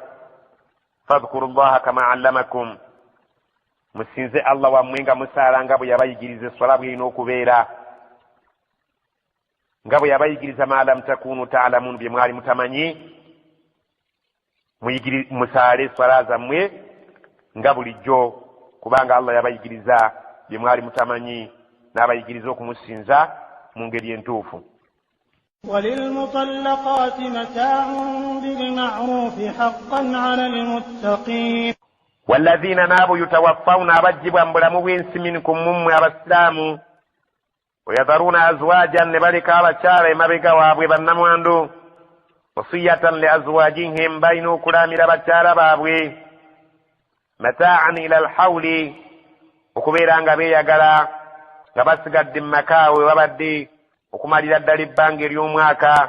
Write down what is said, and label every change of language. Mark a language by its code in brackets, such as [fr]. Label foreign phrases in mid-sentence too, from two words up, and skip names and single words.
[ar] فاذكروا الله كما علمكم, [lg] musinze Allah wammwe nga musaala nga bwe yabayigiriza eswala bw'erina okubeera, nga bwe yabayigiriza [ar] ما لم تكونوا تعلمون, [lg] bye mwali mutamanyi. Musaale swala zammwe nga bulijjo, kubanga Allah yabayigiriza bye mwali mutamanyi, n'abayigiriza okumusinza mu ngeri entuufu. [ar] وللمطلقات متاع بالمعروف حقا على المتقين. والذين نابوا يتوفون [lg] abajjibwa mu bulamu bw'ensi minkum mummwe abasiraamu, [ar] ويذرون أزواجا, [lg] ne baleka abakyala emabega waabwe bannamwandu, [ar] وصية لأزواجهم, [lg] balina okulamira bakyala baabwe, [ar] متاعا إلى الحول, [lg] okubeera nga beeyagala nga basigadde mu makaawe babadde okumalira ddala ebbanga ery'omwaka.